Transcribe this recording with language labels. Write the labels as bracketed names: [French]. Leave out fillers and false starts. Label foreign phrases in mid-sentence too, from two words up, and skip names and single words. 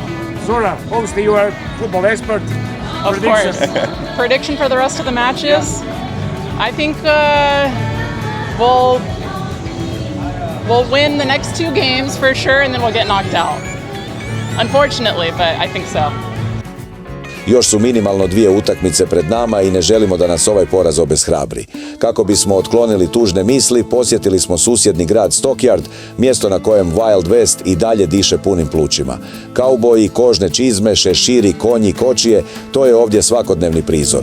[English] Zora, obviously you are a football expert. Of course. Prediction for the rest of the matches? I think we'll win the next 2 games for sure, and then we'll get knocked out. Unfortunately, but I think so. [Bosnian] Još su minimalno 2 utakmice pred nama i ne želimo da nas ovaj poraz obeshrabri. Kako bismo otklonili tužne misli, posjetili smo susjedni grad Stockyard, mjesto na kojem [English] Wild West [Bosnian] i dalje diše punim plućima. Kauboji, kožne čizme, šeširi, konji, kočije, to je ovdje svakodnevni prizor.